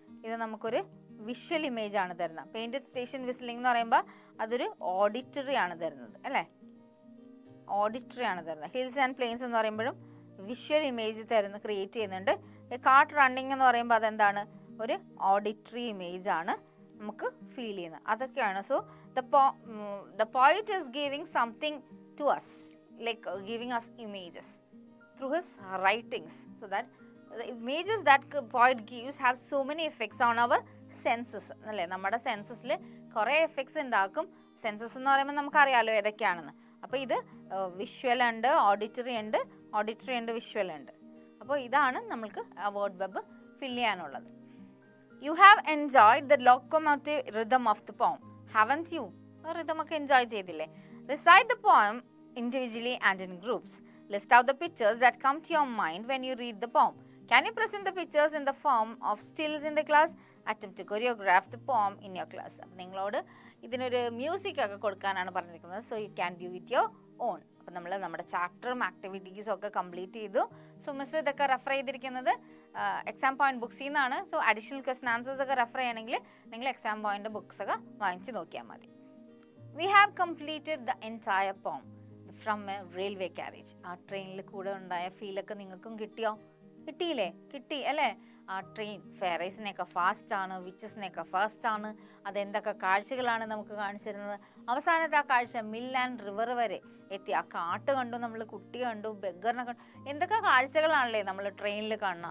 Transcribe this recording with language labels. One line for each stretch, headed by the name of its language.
Malayalam: ഇത് നമുക്കൊരു visual image ആണ് തരുന്നത്. പെയിൻറ്റഡ് സ്റ്റേഷൻ വിസ്ലിംഗ് എന്ന് പറയുമ്പോൾ അതൊരു ഓഡിറ്ററി ആണ് തരുന്നത് അല്ലേ, ഓഡിറ്ററി ആണ് തരുന്നത്. ഹിൽസ് ആൻഡ് പ്ലെയിൻസ് എന്ന് പറയുമ്പോഴും വിഷ്വൽ ഇമേജ് ക്രിയേറ്റ് ചെയ്യുന്നുണ്ട്. കാർട്ട് റണ്ണിങ് എന്ന് പറയുമ്പോൾ അതെന്താണ്? ഒരു ഓഡിറ്ററി ഇമേജ് ആണ് നമുക്ക് ഫീൽ ചെയ്യുന്നത്. അതൊക്കെയാണ്.
English: So the poet is giving something to us, like giving us images through his writings, so that the images that poet gives have so many effects on our senses അല്ലേ.
Malayalam: നമ്മുടെ സെൻസസിൽ കുറേ effects ഉണ്ടാക്കും. Census എന്ന് പറയുമ്പോൾ നമുക്കറിയാലോ ഏതൊക്കെയാണെന്ന്. അപ്പോൾ ഇത് വിഷ്വൽ ഉണ്ട്, ഓഡിറ്ററി ഉണ്ട്, വിഷ്വൽ ഉണ്ട്. അപ്പോൾ ഇതാണ് നമ്മൾക്ക് വേർഡ് വെബ് ഫിൽ ചെയ്യാനുള്ളത്.
English: You have enjoyed the locomotive rhythm of the poem, haven't you?
Malayalam: റിതമൊക്കെ enjoy ചെയ്തില്ലേ?
English: Recite the poem individually and in groups. List out the pictures that come to your mind when you read the poem. Can you present the pictures in the form of stills in the class? Attempt to choreograph the poem in your class.
Malayalam: അപ്പോൾ നിങ്ങളോട് ഇതിനൊരു music ഒക്കെ കൊടുക്കാനാണ് പറഞ്ഞിരിക്കുന്നത്.
English: So you can do it your own.
Malayalam: അപ്പോൾ നമ്മൾ നമ്മുടെ ചാപ്റ്ററും ആക്ടിവിറ്റീസും ഒക്കെ കംപ്ലീറ്റ് ചെയ്തു. സോ മിസ് ഇതൊക്കെ റെഫർ ചെയ്തിരിക്കുന്നത് എക്സാം പോയിന്റ് ബുക്സിൽ നിന്നാണ്. സോ അഡീഷണൽ ക്വസ്റ്റൻ ആൻസേഴ്സ് ഒക്കെ റെഫർ ചെയ്യണമെങ്കിൽ നിങ്ങൾ എക്സാം പോയിന്റ് ബുക്സ് ഒക്കെ വാങ്ങിച്ച് നോക്കിയാൽ മതി.
English: We have completed the entire poem from a railway carriage.
Malayalam: ആ ട്രെയിനിൽ കൂടെ ഉണ്ടായ ഫീലൊക്കെ നിങ്ങൾക്കും കിട്ടിയോ? കിട്ടിയില്ലേ? കിട്ടി അല്ലേ? ആ ട്രെയിൻ ഫെറൈസിനെയൊക്കെ ഫാസ്റ്റാണ്, വിച്ചസിനെയൊക്കെ ഫാസ്റ്റാണ്. അതെന്തൊക്കെ കാഴ്ചകളാണ് നമുക്ക് കാണിച്ചു തരുന്നത്. അവസാനത്തെ ആ കാഴ്ച മിൽ ആൻഡ് റിവർ വരെ എത്തി. ആ കാട്ട് കണ്ടു, നമ്മൾ കുട്ടി കണ്ടു, ബെഗറിനെ കണ്ടു. എന്തൊക്കെ കാഴ്ചകളാണല്ലേ നമ്മൾ ട്രെയിനിൽ കാണുന്നത്.